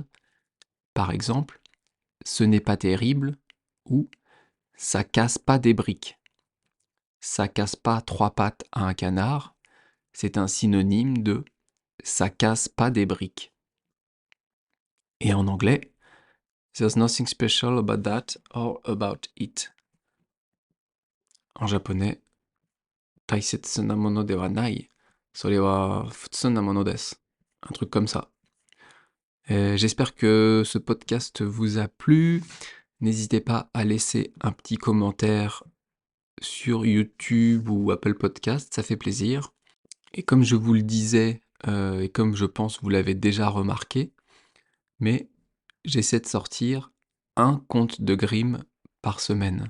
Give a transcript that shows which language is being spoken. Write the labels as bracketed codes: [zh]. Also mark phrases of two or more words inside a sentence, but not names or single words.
[fr] Par exemple, ce n'est pas terrible ou ça casse pas des briques. Ça casse pas trois pattes à un canard, c'est un synonyme de ça casse pas des briques. Et en anglais, [en] there's nothing special about that or about it. [fr] En japonais, [ja] 大切なものではない、それは普通なものです. [fr] Un truc comme ça. J'espère que ce podcast vous a plu. N'hésitez pas à laisser un petit commentaire sur YouTube ou Apple Podcast, ça fait plaisir. Et comme je vous le disais, et comme je pense vous l'avez déjà remarqué, mais j'essaie de sortir un conte de Grimm par semaine.